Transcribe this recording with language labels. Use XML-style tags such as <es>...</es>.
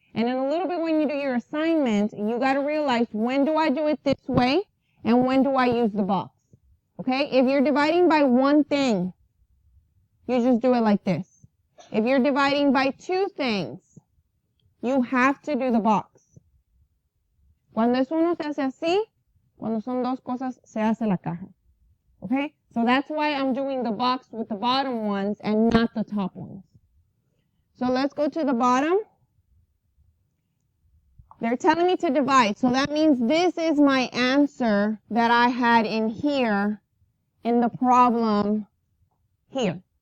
<en>And in a little bit when you do your assignment, you got to realize when do I do it this way and when do I use the box. Okay? If you're dividing by 1 thing, you just do it like this. If you're dividing by 2 things, you have to do the box.</en> <es>Cuando es uno se hace así, cuando son dos cosas se hace la caja.</es> <en>Okay? So that's why I'm doing the box with the bottom ones and not the top ones. So let's go to the bottom. They're telling me to divide. So that means this is my answer that I had in here in the problem here.</en>